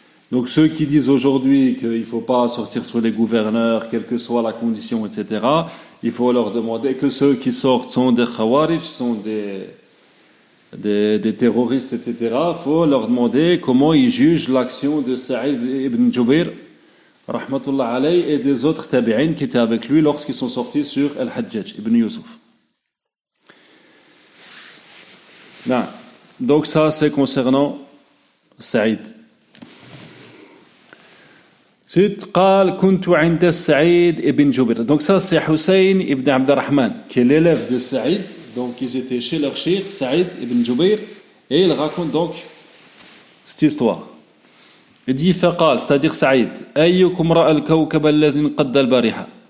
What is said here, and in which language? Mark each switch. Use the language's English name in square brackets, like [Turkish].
[French] Donc ceux qui disent aujourd'hui qu'il ne faut pas sortir sur les gouverneurs, quelle que soit la condition, etc., il faut leur demander que ceux qui sortent sont des khawarij, sont des terroristes, etc., il faut leur demander comment ils jugent l'action de Saïd ibn Jubir Rahmatullah alayhi et des autres tabi'in qui étaient avec lui lorsqu'ils sont sortis sur Al-Hajjaj ibn Yusuf. Non. Donc ça c'est concernant Saïd. [Arabic] Ensuite, قال كنت عند سعيد ابن جبير. [French] Donc ça c'est Hussein ibn Abd al-Rahman qui est l'élève de Saïd. Donc ils étaient chez leur cheikh Saïd ibn Jubair et il raconte donc cette histoire. Il dit فقال, c'est-à-dire Saïd, [Arabic] أيكم رأى الكوكب الذي قد البارحة?